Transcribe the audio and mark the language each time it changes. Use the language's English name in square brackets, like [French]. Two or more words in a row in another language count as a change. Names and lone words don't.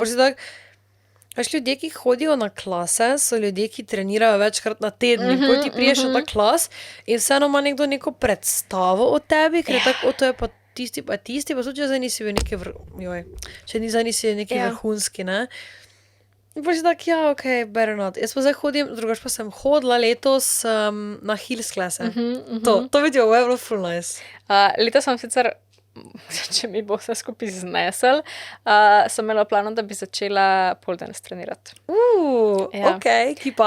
[Slovenian] In potem si tak, veš, ljudje, ki hodijo na klase, so ljudje, ki trenirajo večkrat na teden. In potem ti priješ na ta klas in vseeno ima nekdo neko predstavo o tebi, ker je tako, to je pa tisti, pa tudi če zdaj nisi bil neki če zdaj nisi neki vrhunski, ne. In potem si tak, ja, [English] ok, better not. [Slovenian] Jaz pa zdaj hodim, drugače pa sem hodila letos na Hills klase. To bi ti bilo [English] full nice. [Slovenian] Letos sem sicer, če mi bo vse skupaj znesel, sem imela plano, da bi začela [English] pole dance [Slovenian] trenirati. Ja. Ok, ki pa?